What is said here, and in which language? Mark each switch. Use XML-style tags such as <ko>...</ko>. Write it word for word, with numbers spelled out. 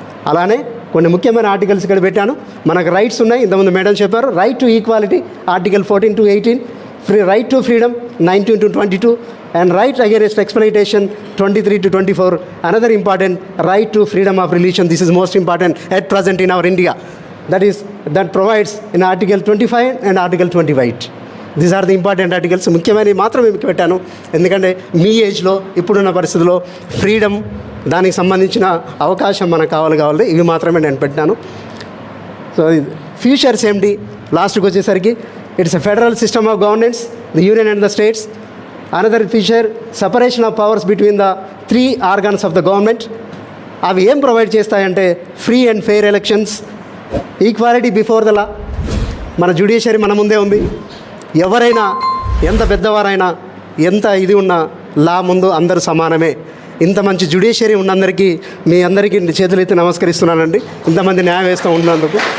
<te>అలానే కొన్ని ముఖ్యమైన ఆర్టికల్స్ ఇక్కడ పెట్టాను. మనకు రైట్స్ ఉన్నాయి, ఇంతకుముందు మేడం చెప్పారు.</te> <en>Right to equality article fourteen to eighteen, free right to freedom nineteen to twenty two and right against exploitation twenty three to twenty four. Another important right to freedom of religion. This is most important at present in our India. That is, that provides in Article twenty-five and Article twenty-eight. These are the important articles.</en> <te>ముఖ్యమైనవి మాత్రమే మీకు పెట్టాను, ఎందుకంటే మీ ఏజ్లో ఇప్పుడున్న పరిస్థితుల్లో freedom దానికి సంబంధించిన అవకాశం మనకు కావాలి కావాలి ఇవి మాత్రమే నేను పెట్టాను.</te> <en>so futures</en> <te>ఏంటి లాస్ట్కి వచ్చేసరికి,</te> <en>It's a federal system of governance the union and the states. Another feature, separation of powers between the three organs of the government.</en> <te>అవి ఏం ప్రొవైడ్ చేస్తాయంటే</te> <en>Free and fair elections, equality before the law.</en> <te>మన judiciary మన ముందే ఉంది. ఎవరైనా ఎంత పెద్దవారైనా ఎంత ఇది ఉన్నా లా ముందు అందరూ సమానమే. ఇంత మంచి జ్యుడిషియరీ ఉన్నందరికీ మీ అందరికీ చేతులైతే నమస్కరిస్తున్నానండి, ఇంతమంది న్యాయం వేస్తూ ఉన్నందుకు.</te>